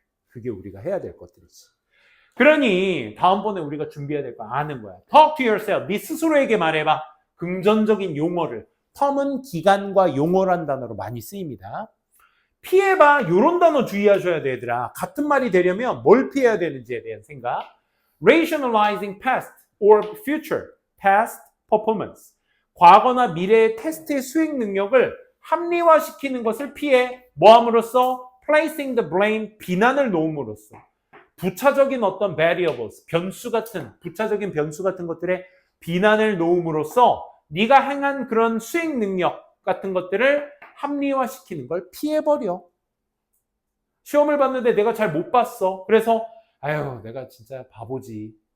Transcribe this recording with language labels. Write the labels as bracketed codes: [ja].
[ko] 그게 우리가 해야 될 것들이지. 그러니 다음번에 우리가 준비해야 될 거 아는 거야. [en] Talk to yourself. [ko] 네 스스로에게 말해봐. 긍정적인 용어를. 텀은 기간과 용어란 단어로 많이 쓰입니다. 피해봐. 요런 단어 주의하셔야 돼, 얘들아. 같은 말이 되려면 뭘 피해야 되는지에 대한 생각. [en] Rationalizing past or future past performance. [ko] 과거나 미래의 테스트의 수행 능력을 합리화시키는 것을 피해 뭐 함으로써? [en] Placing the blame, [ko] 비난을 놓음으로써. 부차적인 어떤 variables, 변수 같은, 부차적인 변수 같은 것들에 비난을 놓음으로써 네가 행한 그런 수행 능력 같은 것들을 합리화시키는 걸 피해버려. 시험을 봤는데 내가 잘 못 봤어. 그래서 아유 내가 진짜 바보지.